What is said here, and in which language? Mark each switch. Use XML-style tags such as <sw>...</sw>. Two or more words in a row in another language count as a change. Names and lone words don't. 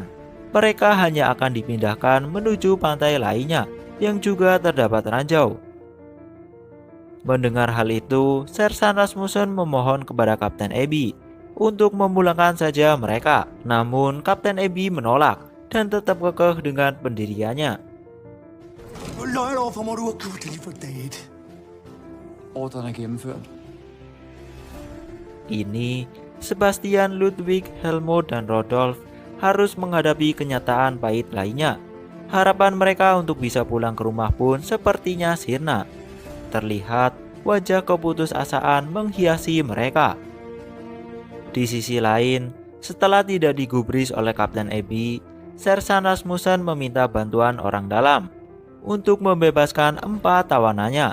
<id>Mereka hanya akan dipindahkan menuju pantai lainnya yang juga terdapat ranjau. Mendengar hal itu, Sersan Rasmussen memohon kepada Kapten Abby untuk memulangkan saja mereka. Namun Kapten Abby menolak dan tetap kekeh dengan pendiriannya.</id> <da>Løg over for mig, du har gjort det lige for date. Ordren er gennemført.</da> <id>Ini, Sebastian, Ludwig, Helmut, dan Rodolf harus menghadapi kenyataan pahit lainnya. Harapan mereka untuk bisa pulang ke rumah pun sepertinya sirna. Terlihat wajah keputusasaan menghiasi mereka. Di sisi lain, setelah tidak digubris oleh Kapten Abby, Sersan Rasmussen meminta bantuan orang dalam untuk membebaskan 4 tawanannya.</id>